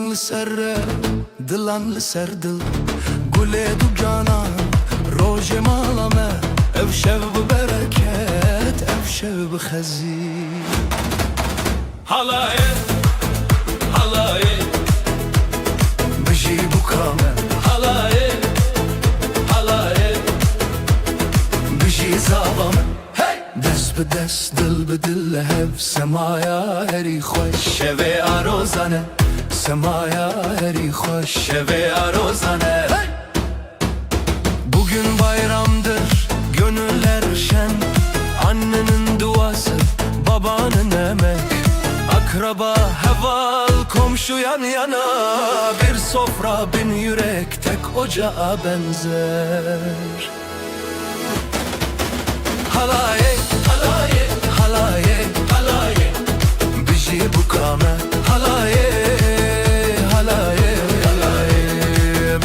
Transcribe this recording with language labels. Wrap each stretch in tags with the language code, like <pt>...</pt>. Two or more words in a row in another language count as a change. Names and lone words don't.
<ku>لسر دلان لسر دل قولي دو جانان روجي مالامه اف شب بركات اف شب خزين Halayı, halayı, بجي بكامل halayı, halayı. بجي زابامه دست بدست دل بدل هف سمايا هري خوش شوي عروزانه سمايا هري خوش شوي عروزانه</ku> <tr>Bugün bayramdır, gönüller şen. Annenin duası, babanın emek. Akraba heval, komşu yan yana. Bir sofra bin yürek tek ocağa benzer.</tr> <ku>Halaye, halaye, halaye, halaye. Biji bukame, halaye, halaye, halaye.</ku>